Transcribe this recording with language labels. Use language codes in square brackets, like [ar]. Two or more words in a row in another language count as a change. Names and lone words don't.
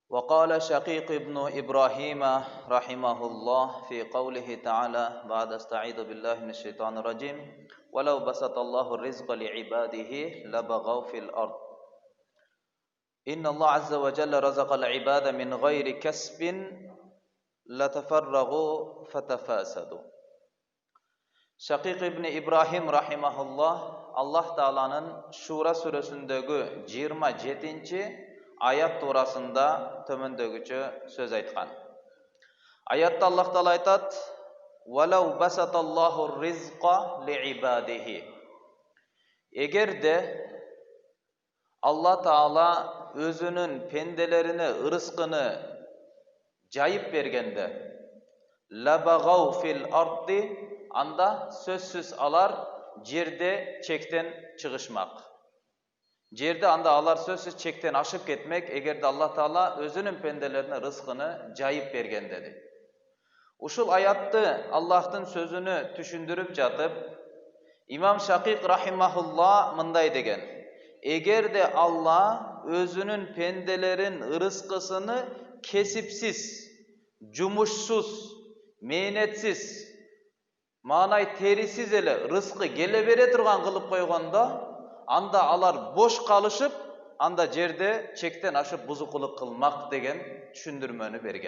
[ar] وقال شقيق ابن إبراهيم رحمه الله في قوله تعالى بعد استعيذ بالله من الشيطان الرجيم ولو بسط الله الرزق لعباده لبغوا في الأرض إن الله عز وجل رزق العباد من غير كسب لتفرغوا فتفاسدوا. [ky] Шақиқ ибн Ибрахим рахимахуллах Аллах Тааланын Шура сүрөсүндөгү 27-ci аят туурасында төмөндөгүчө сөз айткан. Аятта Аллах Таала айтат: [ar] "ولو بسط الله الرزق لعباده". [ky] Эгерде Алла Таала өзүнүн пенделерине ырыскыны жайып бергенде, [ar] لبغوا في الأرض, [ky] анда сөзсүз алар жерде чектен чыгышмак. Жерде анда алар сөзсүз чектен ашып кетмек, эгерде Алла Таала өзүнүн пенделерине рызкыны жайып берген деди. Ушул аятты Аллахтын сөзүнү түшүндүрүп жатып, Имам Шақиқ рахимахулла мындай деген: эгерде Алла өзүнүн пенделерин рызкысыны кесипсиз, жумушсуз, мээнетсиз, маанай терисиз эле рызкы келе бере турган кылып койгондо, анда алар бош калышып, анда жерде чектен ашып бузукулук кылмак деген түшүндүрмөнү берген.